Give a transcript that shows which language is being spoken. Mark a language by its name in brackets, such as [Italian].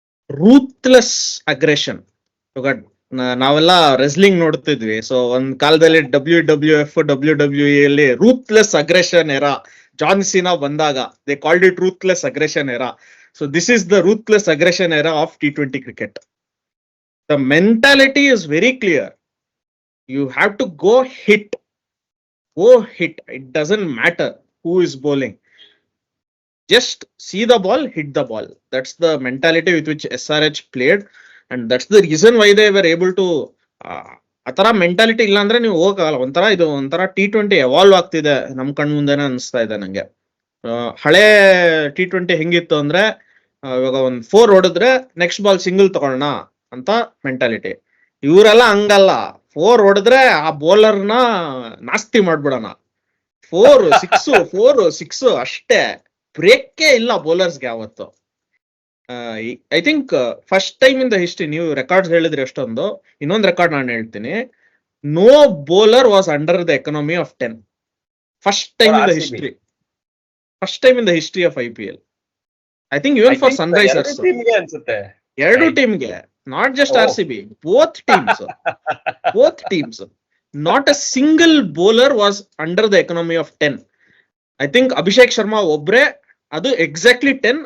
[English] Ruthless aggression. [Kannada] ನಾವೆಲ್ಲ wrestling ನೋಡ್ತಿದ್ವಿ. So ಒಂದ್ ಕಾಲದಲ್ಲಿ WWF WWE ಅಲ್ಲಿ ರೂತ್ಲೆಸ್ ಅಗ್ರೆಷನ್ ಎರಾ. ಜಾನ್ ಸಿನಾ ಬಂದಾಗ [English] They called it ruthless aggression era. So this is the ruthless aggression era of T20 cricket. The mentality is very clear. You have to go hit. It doesn't matter who is bowling. Just see the ball, hit the ball. That's the mentality with which SRH played, and that's the reason why they were able to. [Kannada] Atara mentality illa andre ನೀವು ಹೋಗಲ್ಲ. ಒಂಥರ T20 evolve ಆಗ್ತಿದೆ ನಮ್ ಕಣ್ ಮುಂದೆನೆ ಅನಿಸ್ತಾ ಇದೆ ನಂಗೆ. ಹಳೆ T20 ಹೆಂಗಿತ್ತು ಅಂದ್ರೆ ಇವಾಗ ಒಂದ್ 4 ಹೊಡೆದ್ರೆ ನೆಕ್ಸ್ಟ್ ಬಾಲ್ ಸಿಂಗಲ್ ತಗೊಳ್ಳೋಣ ಅಂತ ಮೆಂಟಾಲಿಟಿ. ಇವರೆಲ್ಲ ಹಂಗಲ್ಲ. 4 ಹೊಡೆದ್ರೆ ಆ ಬೌಲರ್ನ ನಾಸ್ತಿ ಮಾಡ್ಬಿಡೋಣ. 4 6 ಅಷ್ಟೇ, ಬ್ರೇಕೇ ಇಲ್ಲ ಬೌಲರ್ಸ್ಗೆ ಯಾವತ್ತು. [English] I think first time in the history, [Kannada] ನೀವು ರೆಕಾರ್ಡ್ಸ್ ಹೇಳಿದ್ರೆ ಎಷ್ಟೊಂದು, ಇನ್ನೊಂದು ರೆಕಾರ್ಡ್ ನಾನು ಹೇಳ್ತೀನಿ. [English] No bowler was under the economy of 10. First time in the history. First time in the history of IPL. I think even for Sunrisers. 2 ಟೀಮ್ಗೆ, not just RCB, both teams. Not a single bowler was under the economy of 10. I think [Kannada] Abhishek Sharma ಒಬ್ರೆ, ಅದು exactly 10.